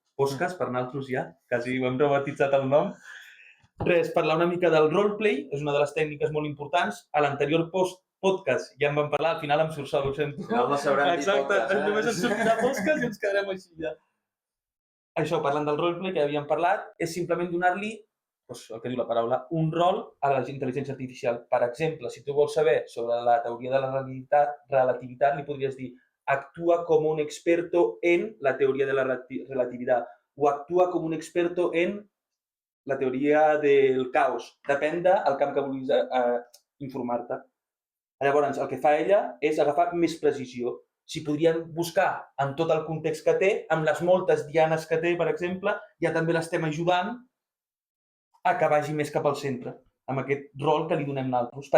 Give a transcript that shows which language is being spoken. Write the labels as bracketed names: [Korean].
[Catalan] Podcast, per nosaltres ja, quasi ho hem rebatitzat el nom. Res, parlar una mica del roleplay, és una de les tècniques molt importants. A l'anterior podcast ja en vam parlar, al final em surt sol, ho sento. Al final no sabrem dir Exacte, podcast, només ens sortirà podcast i ens quedarem així ja. Això, parlant del roleplay, que ja havíem parlat, és simplement donar-li, doncs, el que diu la paraula, un rol a la intel·ligència artificial. Per exemple, si tu vols saber sobre la teoria de la relativitat, li podries dir [Spanish] actúa como un experto en la teoría de la relatividad o actúa como un experto en la teoria del caos. [Catalan] Depèn del camp que vulguis informar-te. Llavors, el que fa ella és agafar més precisió. Si podríem buscar en tot el context que té, amb les moltes dianes que té, per exemple, ja també l'estem ajudant a que vagi més cap al centre, amb aquest rol que li donem nosaltres.